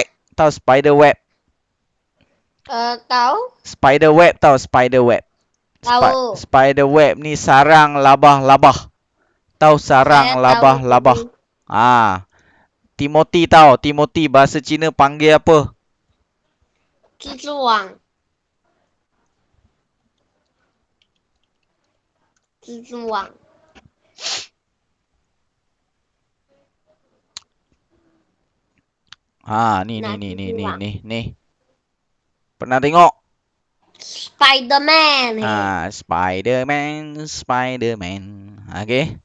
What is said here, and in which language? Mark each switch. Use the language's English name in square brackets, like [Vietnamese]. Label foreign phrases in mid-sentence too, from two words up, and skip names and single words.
[Malay] Tahu [English] spider web? [Malay] Tahu. [English] Spider web tahu spider web. [Malay] Tahu. [English] Spider web [Malay] ni sarang labah-labah. Tahu sarang Saya labah-labah. tahu. Timothy tahu. Timothy bahasa Cina panggil apa? [Chinese] 蜘蛛网。蜘蛛网。 [Malay] Ni. Pernah tengok? Spiderman. Spiderman. Okey.